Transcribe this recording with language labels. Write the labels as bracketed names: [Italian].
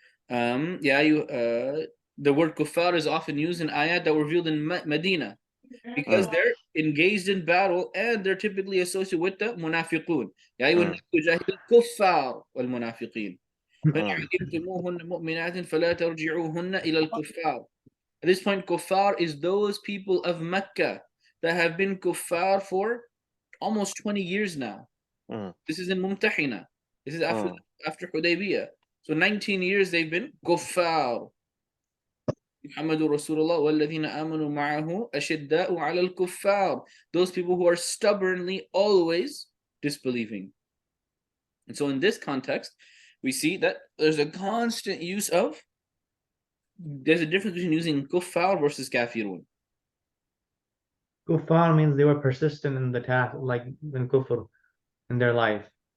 [English] Yeah, the word kuffar is often used in ayat that were revealed in Medina because they're engaged in battle and they're typically associated with the munafiqun. [Arabic] يا أيها الناس جاهدوا الكفار والمنافقين فإن علمتموهن مؤمنات فلا ترجعوهن إلى الكفار. [English] At this point, kuffar is those people of Mecca that have been kuffar for almost 20 years now. This is in Mumtahina. This is after Hudaybiyah. So 19 years they've been kuffar. [Arabic] محمد رسول الله والذين آمنوا معه أشداء على الكفار. [English] Those people who are stubbornly always disbelieving. And so in this context, we see that there's a constant use of, there's a difference between using kuffar versus kafirun. Kuffar means they were persistent in the task, like in kufr, in their life.